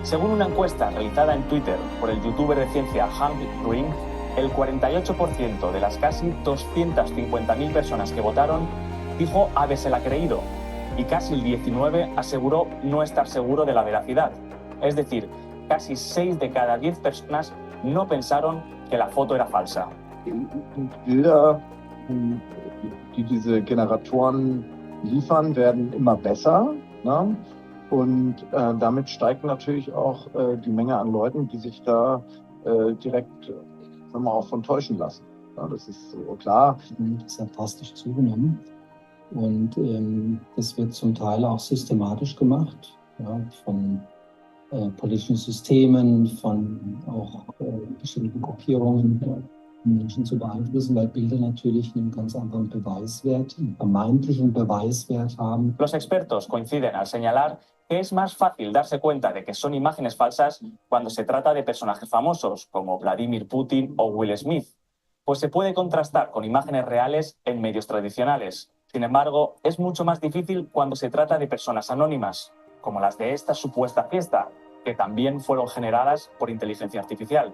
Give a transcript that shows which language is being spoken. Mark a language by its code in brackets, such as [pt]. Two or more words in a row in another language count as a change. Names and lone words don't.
[es] Según una encuesta realizada en Twitter por el youtuber de ciencia Hank Ring, el 48% de las casi 250.000 personas que votaron dijo habérsela creído y casi el 19% aseguró no estar seguro de la veracidad. Es decir, casi 6 de cada 10 personas no pensaron que la foto era falsa. [de] Bilder, die diese Generatoren liefern, werden immer besser, ne? Und damit steigt natürlich auch die Menge an Leuten, die sich da direkt, sagen wir mal, auch von täuschen lassen. Ja, das ist so klar. Das hat drastisch zugenommen und das wird zum Teil auch systematisch gemacht, ja, von politischen Systemen, von auch bestimmten Gruppierungen, Menschen zu beeinflussen, weil Bilder natürlich einen ganz anderen Beweiswert, einen vermeintlichen Beweiswert haben. [es] Los expertos coinciden al señalar que es más fácil darse cuenta de que son imágenes falsas cuando se trata de personajes famosos como Vladimir Putin o Will Smith, pues se puede contrastar con imágenes reales en medios tradicionales. Sin embargo, es mucho más difícil cuando se trata de personas anónimas, como las de esta supuesta fiesta, que también fueron generadas por inteligencia artificial.